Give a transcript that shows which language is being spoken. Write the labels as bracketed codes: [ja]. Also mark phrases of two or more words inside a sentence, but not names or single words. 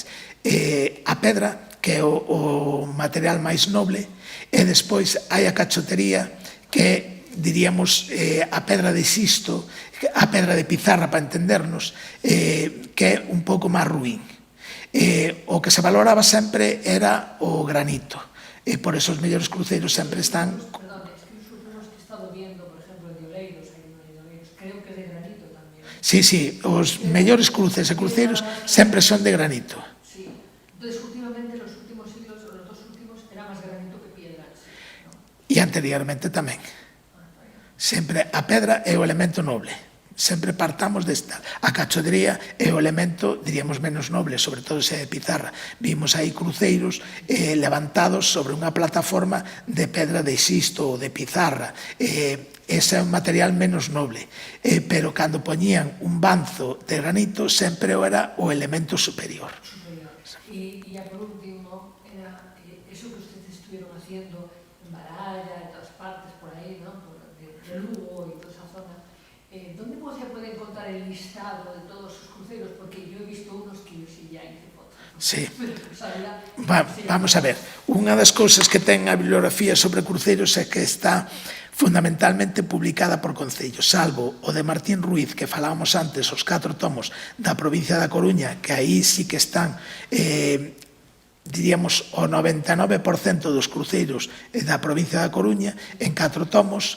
[gl] A pedra, que é o material máis noble, e despois hai a cachotería, que é, diríamos, a pedra de xisto, a pedra de pizarra, para entendernos, que é un pouco máis ruín. O que se valoraba sempre era o granito, e por eso os mellores cruceiros sempre están... [es] Perdón, es que os últimos que he estado viendo, por ejemplo, de Oleiros, hay uno de Oleiros, creo que es de granito también. [gl] Sí, sí, os mellores cruces e cruceiros sempre son de granito. [es] Sí, entonces últimamente, los últimos siglos, o los dos últimos, era más granito que piedra, sí, ¿no? [gl] E anteriormente tamén. Sempre a pedra é o elemento noble. Sempre partamos desta. A cachotería é o elemento, diríamos, menos noble, sobre todo se é de pizarra. Vimos aí cruceiros levantados sobre unha plataforma de pedra de xisto ou de pizarra. Ese é un material menos noble. Pero cando poñían un banzo de granito, sempre era o elemento superior. [es] Y ya por último, era eso que ustedes estuvieron haciendo en Baralla, en todas partes, por ahí, ¿no? De Lugo y toda esa zona. ¿Dónde se puede encontrar el listado de todos sus cruceros? Porque yo he visto unos que yo sí ya hice fotos. Sí. Vamos a ver. [gl] Unha das cousas que ten a bibliografía sobre cruceiros é que está fundamentalmente publicada por concellos, salvo o de Martín Ruiz, que falábamos antes, os 4 tomos da provincia da Coruña, que aí sí que están, diríamos, o 99% dos cruceiros da provincia da Coruña, en 4 tomos.